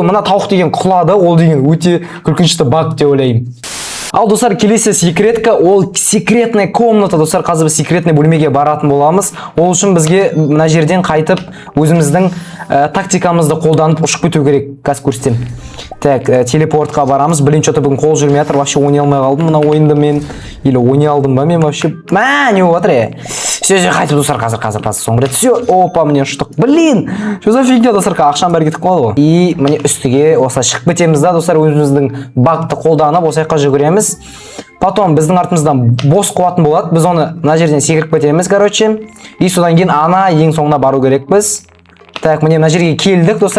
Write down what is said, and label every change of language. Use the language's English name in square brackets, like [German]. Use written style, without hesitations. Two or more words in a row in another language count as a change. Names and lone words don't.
[Kazakh] Мына тауық деген құлады. Ол деген өте күлкінішті баг деп ойлаймын. Ал достар, келесі секретка, ол [Russian] секретный комната, [Kazakh] достар. Қазір біз секретный бөлмеге баратын боламыз. Ол үшін бізге мына жерден қайтып өзіміздің тактикамызды қолданып ұшып кету керек. Қазір көрсетем. Так, телепортқа барамыз. [Russian] Блин, что-то [Kazakh] бүгін қол жүрмей жатыр. Вообще ойнай алмай қалдым мына ойынды мен. Или ойнай алдым ба мен вообще? Не болып жатыр. Все, қайтып достар, қазір соңғы рет. [Russian] Все, опа, мне ұштық. Блин, что за фигня, [Kazakh] достар, ақшам бәрі кетіп қалды ғой. И міне үстіге осылай шығып кетеміз да, достар, өзіміздің багты қолданып осылайқа жүгіреміз. Потом біздің артымыздан бос қуатын болады. Біз оны мына жерден секіріп кетеміз, короче. И содан кейін ана ең соңына бару керекпіз. Так, міне мына жерге келдік, достар.